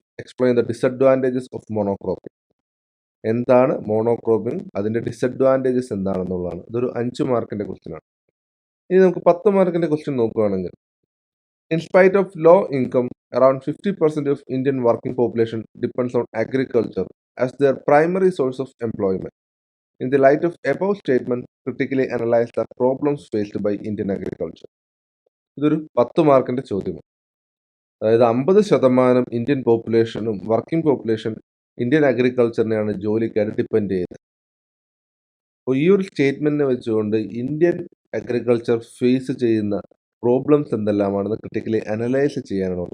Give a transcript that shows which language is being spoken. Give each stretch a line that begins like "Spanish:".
English: Explain the disadvantages of monocropping.
Malayalam: എന്താണ് മോണോക്രോപ്പിംഗ്, അതിന്റെ disadvantages എന്താണെന്നുള്ളതാണ്. ഇതൊരു 5 മാർക്കിന്റെ ക്വസ്റ്റ്യൻ ആണ്. ഇനി നമുക്ക് 10 മാർക്കിന്റെ ക്വസ്റ്റ്യൻ നോക്കുകയാണെങ്കിൽ,
English: In spite of low income, around 50% of Indian working population depends on agriculture as their primary source of employment. In the light of above statement, critically analyze the problems faced by Indian agriculture.
Malayalam: ഇതൊരു 10 മാർക്കിന്റെ ചോദ്യമാണ്. അതായത് 50% Indian പോപ്പുലേഷനും working population Indian അഗ്രികൾച്ചറിനെയാണ് ജോലിക്കായിട്ട് depend ചെയ്യുന്നത്. അപ്പോൾ ഈ ഒരു സ്റ്റേറ്റ്മെന്റിനെ വെച്ചുകൊണ്ട് Indian agriculture face ചെയ്യുന്ന പ്രോബ്ലംസ് എന്തെല്ലാമാണെന്ന് ക്രിട്ടിക്കലി അനലൈസ് ചെയ്യാനാണ്.